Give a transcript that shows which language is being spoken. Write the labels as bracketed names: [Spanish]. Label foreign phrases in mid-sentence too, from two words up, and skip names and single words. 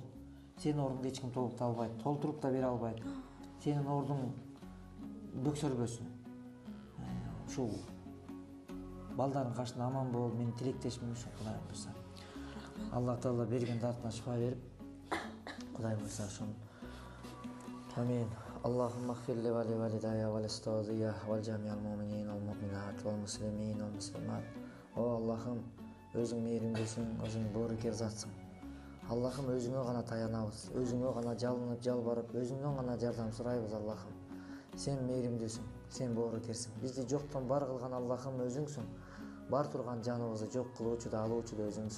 [Kyrgyz] Сенин ордуңду эч ким толуктай албайт, толтуруп да бере албайт. Сенин ордуң бөксөрбөсүн. Ушул балдардын кашында аман бол, мен тилектешмин ушу Кудайым буйрса. Аллах Таала берген дартына шифа берип, Кудайым буйрса ошону. [Arabic] آمين. اللهم اغفر لي ولوالدي ولأستاذي وجميع المؤمنين والمؤمنات والمسلمين والمسلمات. [Kyrgyz] О Аллахым, өзүң мээримдүүсүң, өзүң боорукер затсың. Аллахым, өзүңө гана таянабыз, өзүңө гана жалынып, жалбарып, өзүңдөн гана жардам сурайбыз Аллахым. Сен мээримдүүсүң, сен боорукерсиң. Бизди жоктон бар кылган Аллахым өзүңсүң. Бар турган жаныбызды жок кылуучу да алуучу да өзүңсүң.